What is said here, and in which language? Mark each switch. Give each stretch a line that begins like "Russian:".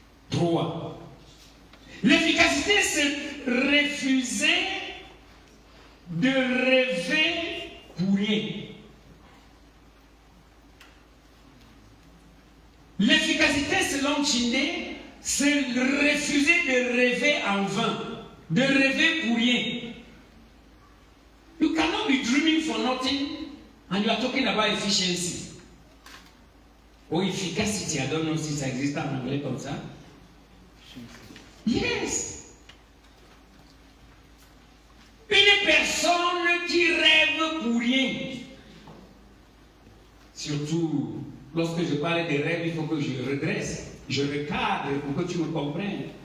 French: 3. L'efficacité, c'est refuser de rêver pour rien. L'efficacité, selon Chindé, c'est refuser de rêver en vain, de rêver pour rien.
English: You cannot be dreaming for nothing and you are talking about efficiency.
French: Ou efficacity,
English: I don't know
French: si ça existe en anglais comme ça.
English: Yes.
French: Une personne qui rêve pour rien. Surtout, lorsque je parle des rêves, il faut que je redresse, je recadre pour que tu me comprennes.